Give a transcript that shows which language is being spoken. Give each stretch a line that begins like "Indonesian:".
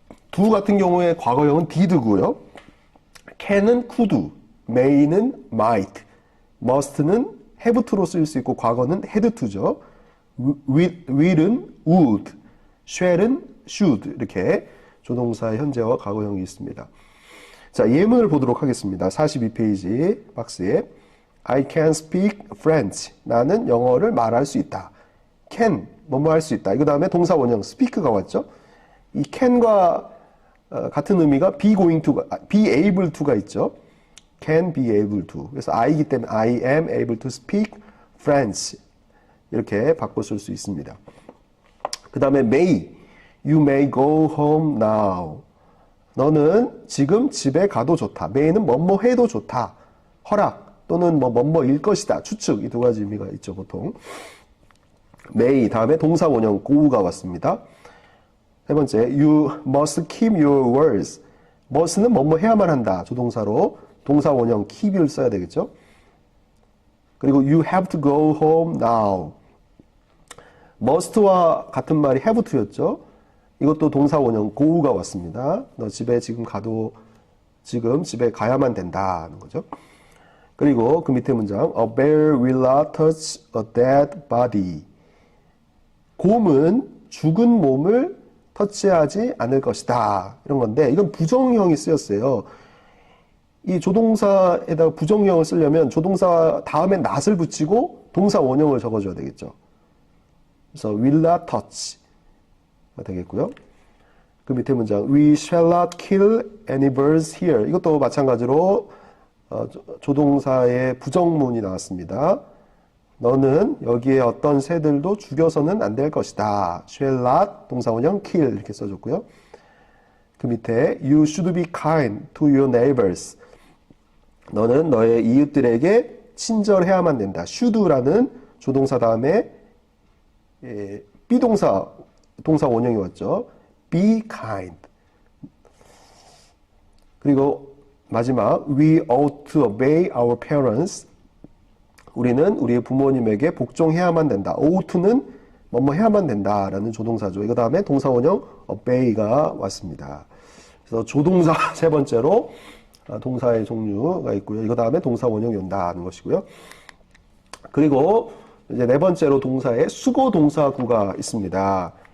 Korean: do 같은 경우에 과거형은 did고요. can은 could, may는 might, must는 have to로 쓰일 수 있고 과거는 had to죠. will은 would, shall은 should 이렇게 조동사의 현재와 과거형이 있습니다. 자, 예문을 보도록 하겠습니다. 42페이지 박스에
English: I can speak French.
Korean: 나는 영어를 말할 수 있다. can, 뭐뭐 할 수 있다. 이 다음에 동사 원형 speak가 왔죠. 이 can과 같은 의미가 be going to가, be able to가 있죠.
English: can be able to.
Korean: 그래서 I이기 때문에
English: I am able to speak French.
Korean: 이렇게 바꿔 쓸 수 있습니다. 그 다음에
English: may. You may go home now.
Korean: 너는 지금 집에 가도 좋다. may는 뭐뭐 해도 좋다. 허락 또는 뭐뭐일 것이다. 추측. 이 두 가지 의미가 있죠, 보통. may 다음에 동사 원형 go가 왔습니다. 세 번째,
English: you must keep your words.
Korean: must는 뭐뭐 해야만 한다. 조동사로 동사 원형 keep을 써야 되겠죠. 그리고
English: you have to go home now.
Korean: must와 같은 말이 have to였죠. 이것도 동사 원형 go가 왔습니다. 너 집에 지금 가도 지금 집에 가야만 된다는 거죠. 그리고 그 밑에 문장
English: A bear will not touch a dead body.
Korean: 곰은 죽은 몸을 터치하지 않을 것이다. 이런 건데 이건 부정형이 쓰였어요. 이 조동사에다가 부정형을 쓰려면 조동사 다음에 not을 붙이고 동사 원형을 적어줘야 되겠죠. 그래서 will not touch가 되겠고요. 그 밑에 문장
English: We shall not kill any birds here.
Korean: 이것도 마찬가지로 조동사의 부정문이 나왔습니다. 너는 여기에 어떤 새들도 죽여서는 안 될 것이다. shall not 동사 원형 kill 이렇게 써줬고요. 그 밑에
English: You should be kind to your neighbors.
Korean: 너는 너의 이웃들에게 친절해야만 된다. should라는 조동사 다음에 비동사 동사 원형이 왔죠.
English: be kind.
Korean: 그리고 마지막
English: We ought to obey our parents.
Korean: 우리는 우리의 부모님에게 복종해야만 된다. ought,는 뭐뭐 해야만 된다라는 조동사죠. 이거 다음에 동사 원형 obey가 왔습니다. 그래서 조동사 세 번째로 동사의 종류가 있고요. 이거 다음에 동사 원형이 온다는 것이고요. 그리고 이제 네 번째로 동사의 수거 동사구가 있습니다.